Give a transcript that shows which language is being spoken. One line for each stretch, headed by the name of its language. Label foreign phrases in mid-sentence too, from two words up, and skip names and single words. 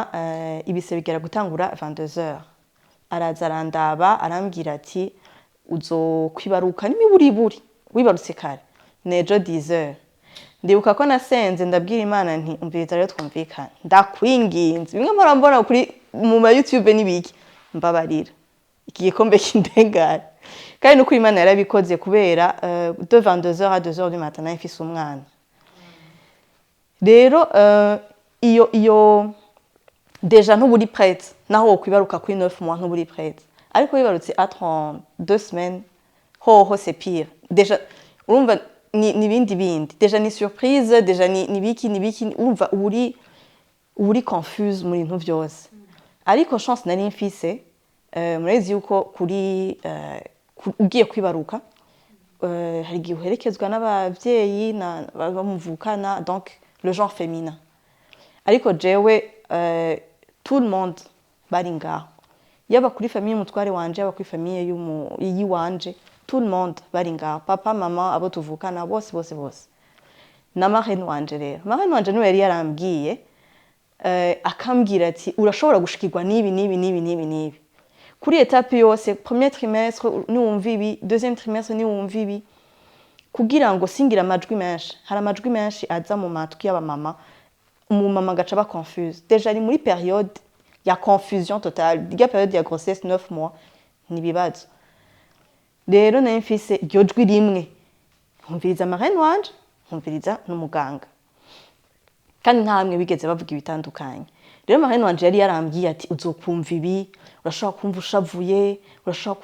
Rundi: ibise bigera gutangura 22h araza arandaba arambwira ati uzokwibaruka n'imiburiburi wibarutse kare nejo 10h ndibuka ko nasenze ndabwira Imana nti umviriza rero twumvikana ndakwinginze bimwe mpora mbona kuri mu ma YouTube nibiki mbabarira iki gikombe kindengara kandi nuko Imana yarabikoze kubera
French: de 22h à 2h du matin
Rundi: nafise umwana rero iyo deja ntuburi prête naho kwibaruka kuri 9 mois ntuburi prête ariko wibarutse à 32 semaines ho
French: c'est pire
Rundi: deja urumva ni bindi deja ni surprise deja ni biki urumva uri confuse muri ntu byose ariko chance nari mfise murezi yuko kuri ugiye kwibaruka hari igihe uherekezwa n'abavyeyi bamuvukana
French: donc le genre féminin
Rundi: ariko jewe
French: tout le monde
Rundi: bari ngaho yaba kuri famille y'umutware wanje yaba kuri famille yiwanje
French: tout le monde
Rundi: bari ngaho papa mama abo tuvukana bose na marraine wanje rero marraine wanje niwe yari yarambwiye akambwira ati urashobora gushikirwa nibi kuri etape yose
French: premier trimestre
Rundi: niwumva ibi
French: deuxième trimestre
Rundi: niwumva ibi kugira ngo singira amajwi menshi hari amajwi menshi aza mu matwi y'abamama umumama gaca ba confuse déjà ari muri période ya
French: confusion totale
Rundi: diga période ya grossesse 9 mois nibibazo rero nari mfise iryo jwi rimwe nkumviriza marraine wanje nkumviriza n'umuganga kandi ntamwe bigeze bavuga ibitandukanye rero marraine wanje yari yarambwiye ati uzokumva ibi urashobora kumva ushavuye urashobora